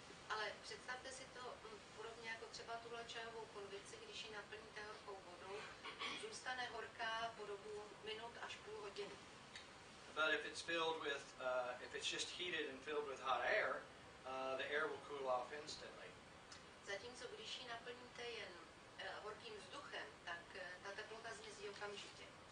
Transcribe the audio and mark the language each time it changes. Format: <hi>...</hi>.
<cs>Ale představte si to podobně jako třeba tuhle čajovou konvici, když ji naplníte horkou vodou, zůstane horká po dobu minut až půl hodiny.</cs> <en>But if it's filled with, if it's just heated and filled with hot air, the air will cool off instantly.</en> <cs>Zatímco když ji naplníte jen horkým vzduchem, tak ta teplota zmizí okamžitě.</cs>